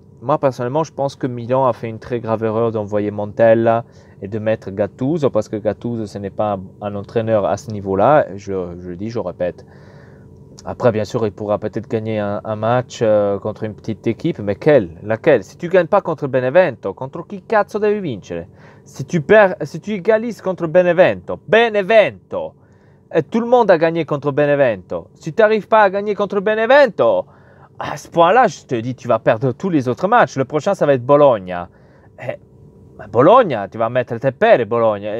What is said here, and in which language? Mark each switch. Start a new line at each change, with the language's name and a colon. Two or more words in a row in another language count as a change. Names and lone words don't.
French: Moi, personnellement, je pense que Milan a fait une très grave erreur d'envoyer Montella et de mettre Gattuso, parce que Gattuso, ce n'est pas un entraîneur à ce niveau-là. Je le dis, je répète. Après, bien sûr, il pourra peut-être gagner un match contre une petite équipe, mais laquelle? Si tu ne gagnes pas contre Benevento, contre
Italian: chi cazzo devi vincere?
French: Si tu égalises contre Benevento, et tout le monde a gagné contre Benevento. Si tu n'arrives pas à gagner contre Benevento, à ce point-là, je te dis, tu vas perdre tous les autres matchs. Le prochain, ça va être Bologna. Bologna, tu vas mettre tes pères, Bologna.